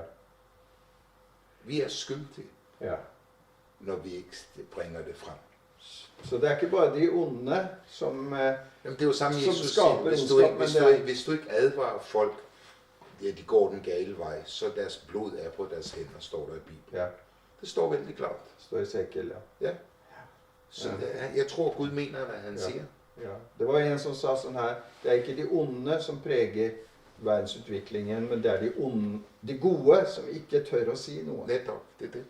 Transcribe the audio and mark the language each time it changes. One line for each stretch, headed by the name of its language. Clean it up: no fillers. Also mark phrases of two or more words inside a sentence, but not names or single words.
Danish: Vi er skyldige, når vi ikke bringer det frem. Så det er ikke bare de onde, som det er jo samme, som Jesus skaber ondskab. Hvis du ikke advarer folk, de går den gale vej, så deres blod er på deres hænder, står der i Bibelen. Ja.
Norwegian: Det står veldig klart. Det står i Esekiel, ja.
Danish: Så jeg tror, Gud mener, hvad han siger. Ja.
Norwegian: Det var en som sa sånn her, det er ikke de onde som preger verdensutviklingen, men det er de gode som ikke tør å si noe. Nettopp, det er det.